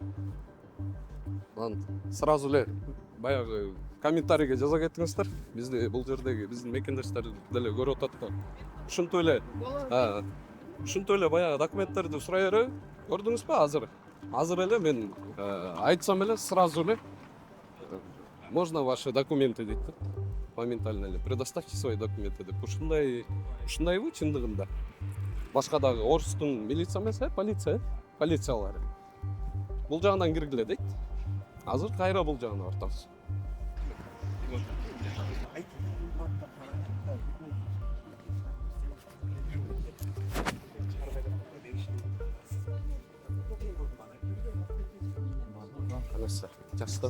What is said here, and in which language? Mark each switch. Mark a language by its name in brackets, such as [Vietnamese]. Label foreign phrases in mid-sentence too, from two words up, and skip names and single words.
[Kyrgyz] Анан сразу эле баягы комментарийге жаза кетиңиздер. Бизди бул жердеги биздин мекендештер деле көрүп атат да. Ушунтой эле баягы документтерди сурай береби? Көрдүңүзбү азыр? Азыр эле мен айтсам эле сразу эле [Russian] можно ваши документы [Kyrgyz] дейт да. Моментально эле [Russian] предоставьте свои документы [Kyrgyz] деп. Ушундайбы чындыгында? Башка дагы Орустун милиция эмес, полициялары. Бул жагынан киргиле дейт. Азыр кайра бул жагына ортабыз. Жақсы.